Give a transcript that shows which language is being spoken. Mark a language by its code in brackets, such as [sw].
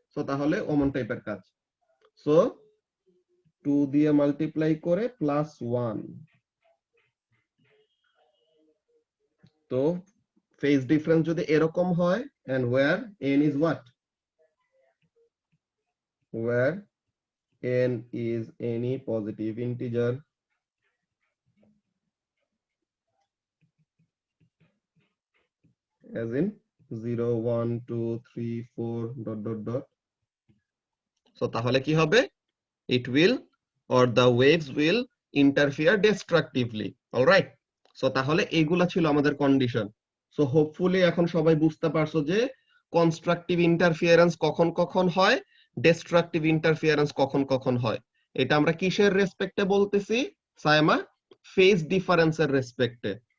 [bn] So তাহলে অমন টাইপের কাজ। সো 2 দিয়ে মাল্টিপ্লাই করে +1। তো ফেজ ডিফারেন্স যদি এরকম হয়, [en] and where n is what? Where n is any positive integer as in 0 1 2 3 4 dot dot dot. So [bn] তাহলে কি হবে? [en] It will or the waves will interfere destructively. [bn] All right, so তাহলে এইগুলা ছিল আমাদের কন্ডিশন। সো হোপফুলি এখন সবাই বুঝতে পারছো যে কনস্ট্রাকটিভ ইন্টারফিয়ারেন্স কখন কখন হয়, ডিস্ট্রাকটিভ ইন্টারফিয়ারেন্স কখন কখন হয়। এটা আমরা কিসের রেসপেক্টে বলতেছি সায়মা? ফেজ ডিফারেন্সের রেসপেক্টে।